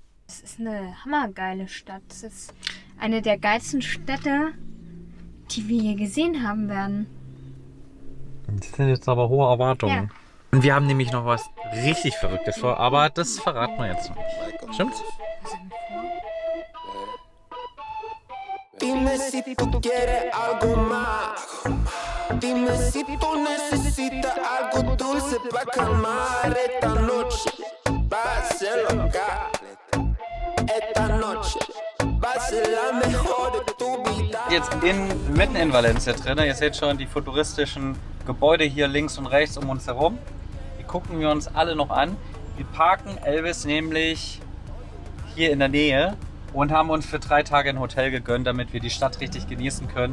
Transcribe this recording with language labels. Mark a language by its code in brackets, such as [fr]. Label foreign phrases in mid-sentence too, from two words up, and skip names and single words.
[de] Es ist eine hammergeile Stadt. Es ist eine der geilsten Städte, die wir hier gesehen haben werden. Das sind jetzt aber hohe Erwartungen. Ja. Und wir haben nämlich noch was richtig Verrücktes vor, aber das verraten wir jetzt noch nicht. Stimmt's? [es] Dime si tú quieres algo más. Dime si tú necesitas algo dulce para calmar esta noche. Va a ser loca. Esta noche va a ser la mejor de tu vida. [de] Jetzt mitten in Valencia drin. Ihr seht schon die futuristischen Gebäude hier links und rechts um uns herum. Die gucken wir uns alle noch an. Wir parken Elvis nämlich hier in der Nähe. Und haben uns für 3 Tage ein Hotel gegönnt, damit wir die Stadt richtig genießen können.